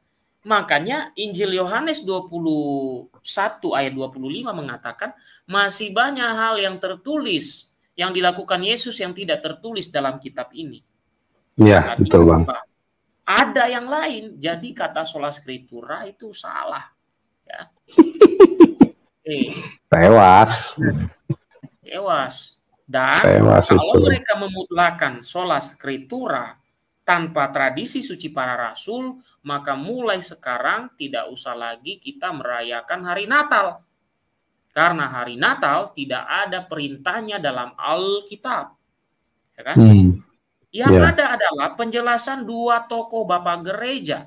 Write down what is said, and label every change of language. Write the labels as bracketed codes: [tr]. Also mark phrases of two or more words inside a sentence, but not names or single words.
[id] Makanya Injil Yohanes 21 ayat 25 mengatakan masih banyak hal yang tertulis yang dilakukan Yesus yang tidak tertulis dalam kitab ini. Ya, artinya, betul Bang. Ada yang lain, jadi kata [la] sola scriptura [id] itu salah. Ya. Tewas. Dan kalau mereka memutlakan [la] sola scriptura [id] tanpa tradisi suci para rasul, maka mulai sekarang tidak usah lagi kita merayakan hari Natal. Karena hari Natal tidak ada perintahnya dalam Alkitab. Ya kan? Yang ada adalah penjelasan dua tokoh bapak gereja.